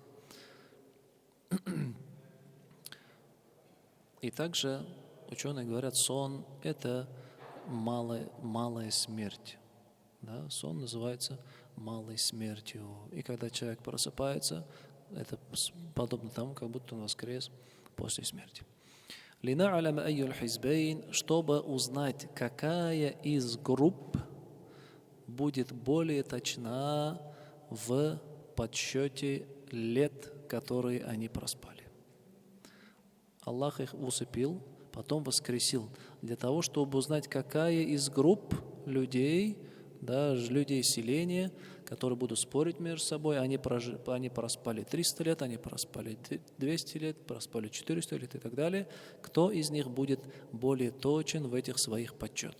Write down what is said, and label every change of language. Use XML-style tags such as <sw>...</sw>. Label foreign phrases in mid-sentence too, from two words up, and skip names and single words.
<ru>И также ученые говорят, сон – это малая смерть. Да? Сон называется малой смертью. И когда человек просыпается, это подобно тому, как будто он воскрес после смерти.</ru> <ar>لِنَعْلَمَ أَيُّ الْحِزْبَيْنِ,</ar> <ru>чтобы узнать, какая из групп будет более точна в подсчете лет, которые они проспали. Аллах их усыпил, потом воскресил, для того, чтобы узнать, какая из групп людей, да, людей селения, которые будут спорить между собой, они проспали 300 лет, они проспали 200 лет, проспали 400 лет и так далее, кто из них будет более точен в этих своих подсчетах.</ru>